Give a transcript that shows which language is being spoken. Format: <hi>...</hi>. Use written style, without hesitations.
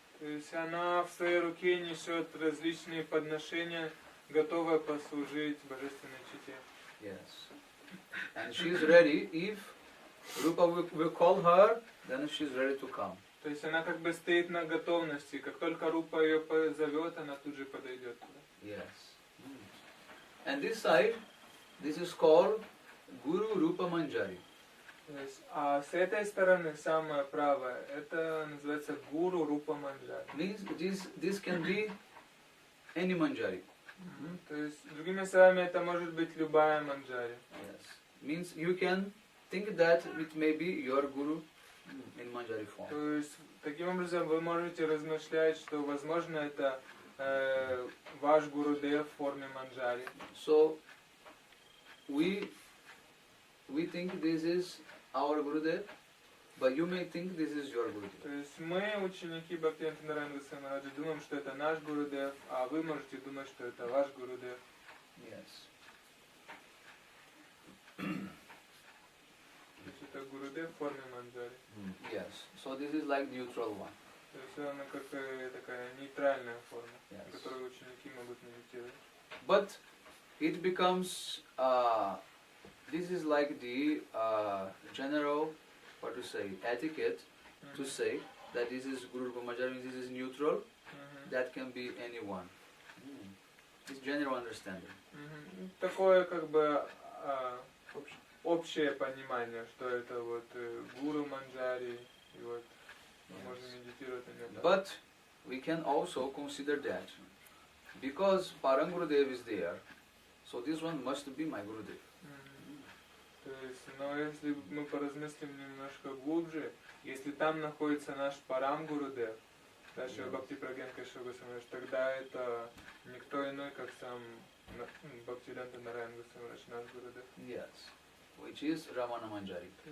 <ru>То есть она в своей руке несет различные подношения, готовая послужить божественной чите.</ru> <en>Yes. And she is ready, if Rupa will call her, then she is ready to come.</en> <ru>То есть она как бы стоит на готовности, как только Рупа ее позовет, она тут же подойдет туда.</ru> <en>Yes. And this side, this is called Guru Rupa Manjari.</en> <ru>То есть, а с этой стороны, самая правая, это называется Гуру Рупа Манджари.</ru> <en>Means this can be any Manjari.</en> <ru>То есть, другими словами, это может быть любая Манджари.</ru> <en>Yes. Means you can think that it may be your Guru in Manjari form.</en> <ru>То есть, таким образом, вы можете размышлять, что, возможно, это ваш Гурудев в форме манджари.</ru> <en>So we think this is our Gurudev, but you may think this is your Gurudev.</en> <ru>То есть мы, ученики Бхактивинода Нарайана Самараджи, думаем, что это наш Гурудев, а вы можете думать, что это ваш Гурудев.</ru> <en>Yes.</en> <ru>То есть это Гурудев в форме манджари.</ru> <en>Yes. So this is like neutral one.</en> <ru>То есть она как такая нейтральная форма,</ru> <en>Yes.</en> <ru>на которую ученики могут медитировать.</ru> <en>But it becomes, this is like the general, what to say, etiquette to say that this is Guru Rupa Manjari, this is neutral, that can be anyone. It's general understanding.</en> <ru>Такое как бы общее понимание, что это вот гуру манджари, и вот можно медитировать на нем.</ru> <en>But we can also consider that because Parang Gurudev is there, so this one must be my Gurudev.</en> <ru>То есть, но если мы поразмыслим немножко глубже, если там находится наш Парам Гурудев, Шри Бхакти Прагьянка Шри, тогда это никто иной, как сам Бхактивинода Нарайана Самарадж, наш Гурудев.</ru> <en>Yes, which is Ramana Manjari.</en>